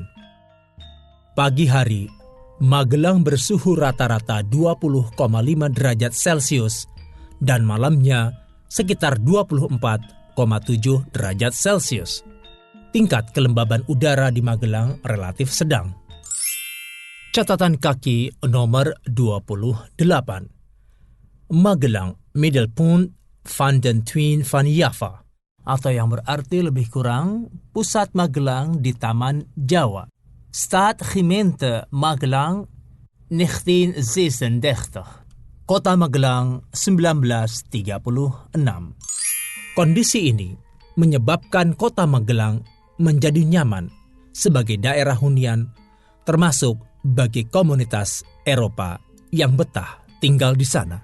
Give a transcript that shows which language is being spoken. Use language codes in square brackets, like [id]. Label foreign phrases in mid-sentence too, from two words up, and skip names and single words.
[id] Pagi hari, Magelang bersuhu rata-rata 20,5 derajat Celcius dan malamnya sekitar 24,7 derajat Celcius. Tingkat kelembaban udara di Magelang relatif sedang. Catatan kaki nomor 28. Magelang, Middelpunt van den Twin van Java, atau yang berarti lebih kurang pusat Magelang di Taman Jawa. Stad Gemeente Magelang 1936. Kota Magelang 1936. Kondisi ini menyebabkan Kota Magelang menjadi nyaman sebagai daerah hunian, termasuk bagi komunitas Eropa yang betah tinggal di sana.